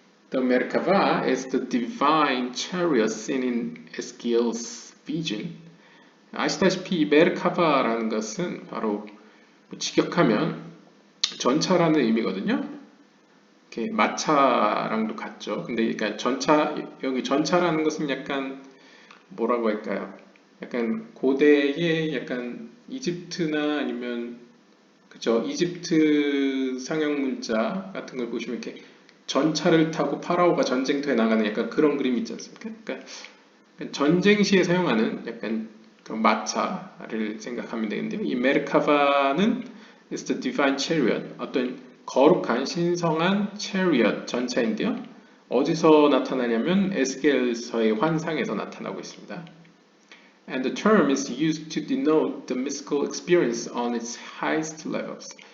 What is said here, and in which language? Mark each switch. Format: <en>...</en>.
<en>The Merkava is the divine chariot seen in Ezekiel's vision.</en> <ko>아시다시피 이 메르카바라는 것은 바로 직역하면 전차라는 의미거든요. 이렇게 마차랑도 같죠. 근데 그러니까 여기 전차라는 것은 약간 뭐라고 할까요? 약간 고대의 약간 이집트나 아니면 그죠? 이집트 상형 문자 같은 걸 보시면 이렇게 전차를 타고 파라오가 전쟁터에 나가는 약간 그런 그림 있지 않습니까? 그러니까 전쟁 시에 사용하는 약간 그 마차를 생각하면 되는데요. 이 메르카바는</ko> <en>is the divine chariot,</en> <ko>어떤 거룩한 신성한 chariot 전차인데요. 어디서 나타나냐면 에스겔서의 환상에서 나타나고 있습니다.</ko> <en>And the term is used to denote the mystical experience on its highest levels.</en>